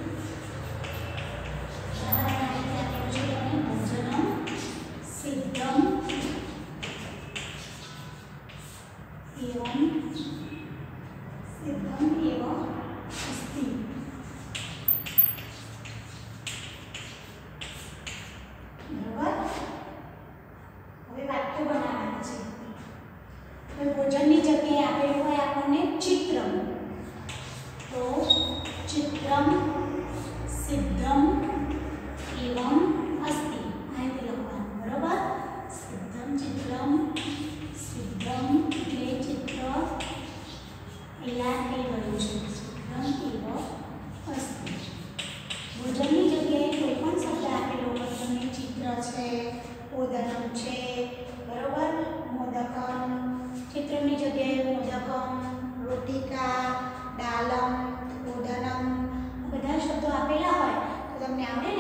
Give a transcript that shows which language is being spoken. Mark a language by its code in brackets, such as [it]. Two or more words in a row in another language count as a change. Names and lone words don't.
[sa] भोजनम सिद्धम एवम अस्ति. [gu] બરાબર. હવે વાક્ય બનાવવાનું છે. તો ભોજનની જગ્યાએ આપેલું હોય આપણને ચિત્રમ. [sa] तो चित्रम सिद्धम एवं अस्ति. [gu] આયતે લખવાનું. બરાબર. [sa] सिद्धम चित्रम सिद्धम [gu] એટલે ચિત્ર તૈયાર થઈ ગયું છે. [sa] सिद्धम एव अस्ति. [gu] ભોજનની જગ્યાએ કોઈ પણ શબ્દ આપેલો હોય તમને ચિત્ર છે, ઓદનમ છે, બરાબર, મોદકમ. ચિત્રની જગ્યાએ મોદકમ, રોટિકા, દાલમ, ઓદનમ બધા શબ્દો આપેલા હોય તો તમને આવડે ને.